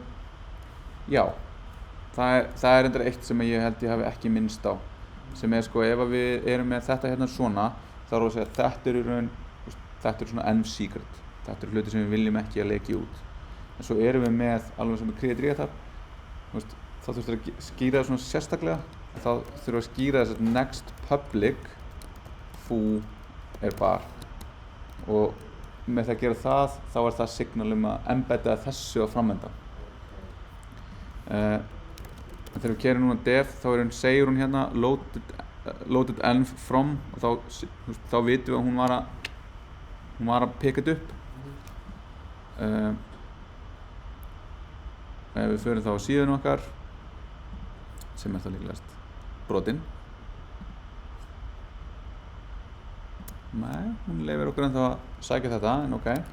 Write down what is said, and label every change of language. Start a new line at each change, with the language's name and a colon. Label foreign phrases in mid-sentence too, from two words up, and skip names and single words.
Icelandic: Já, það er reyndar eitt sem ég held ég hafi ekki minnst á, sem sko ef að við erum með þetta hérna svona, þá erum við að segja að þetta er í raun, þetta er svona
English: env secret,
Icelandic: þetta eru hluti sem við viljum ekki að leki út. En svo erum við með, alveg sem með
English: create reatab,
Icelandic: þá þurfum við að skýra það svona sérstaklega, þá þurfum við að skýra þess að
English: next public foo
Icelandic: er bar, og með það að gera það, þá er það signal að embedda þessu á framenda. Þegar við keyrum núna dev, þá segir hún hérna
English: loaded env from,
Icelandic: og þá vitum við að hún var að picka þetta upp. Ef við förum þá á síðan okkar, sem er það líklegast brotinn. Nei, hún leyfir okkur ennþá að sækja þetta, en ok.